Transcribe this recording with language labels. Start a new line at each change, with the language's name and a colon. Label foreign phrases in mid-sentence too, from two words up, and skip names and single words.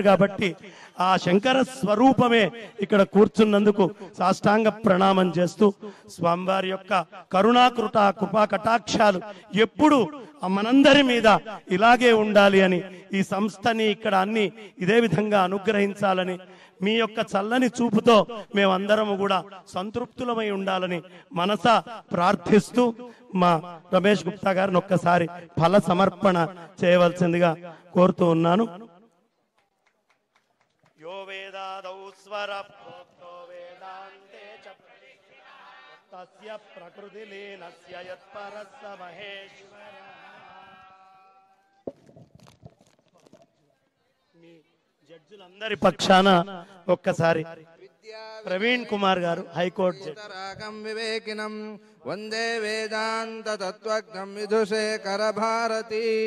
Telugu: కాబట్టి ఆ శంకర స్వరూపమే ఇక్కడ కూర్చున్నందుకు సాష్టాంగ ప్రణామం చేస్తూ స్వామివారి యొక్క కరుణాకృత కృపా కటాక్షాలు ఎప్పుడు మనందరి మీద ఇలాగే ఉండాలి అని, ఈ సంస్థని ఇక్కడ అన్ని ఇదే విధంగా అనుగ్రహించాలని, మీ యొక్క చల్లని చూపుతో మేమందరము కూడా సంతృప్తులమై ఉండాలని మనస ప్రార్థిస్తూ మా రమేష్ గుప్తా గారిని ఒక్కసారి ఫల సమర్పణ చేయవలసిందిగా కోరుతూ ఉన్నాను.
Sanskrit: यो वेदादौ स्वर प्रोक्तो वेदान्ते च तस्य प्रकृतिलीनस्य यत्परस्य महेश्वरः.
Telugu: మీ జడ్జిలందరి పక్షాన ఒక్కసారి ప్రవీణ్ కుమార్ గారు, హైకోర్టు జడ్జి.
Sanskrit: विवेकिनं वन्दे वेदान्त तत्वज्ञं विधुशेखर भारति.